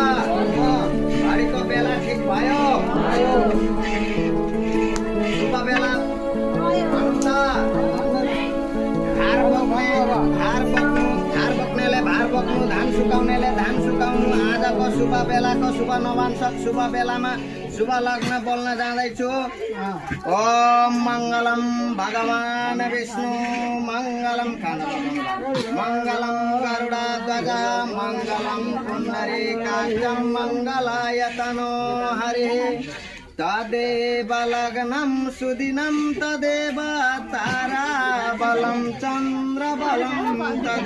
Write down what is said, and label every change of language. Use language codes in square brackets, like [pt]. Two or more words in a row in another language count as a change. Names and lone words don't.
[ne] घडीको बेला ठिक भयो? शुभ बेला भनौँ त? भार बोक्नेले भार बोक्नु, धान सुकाउनेले धान सुकाउनु। आजको शुभ बेलाको शुभ नवांशक शुभ बेलामा शुभ लग्न बोल्न जाँदैछु। [sa] ओम मङ्गलम भगवान विष्णु मङ्गलम मङ्गलम गरुडध्वज मङ्गलम पुण्डरीकाक्षं मङ्गलाय तनो हरिः। तदेव लग्नं सुदिनं तदेव ताराबलं चन्द्रबलं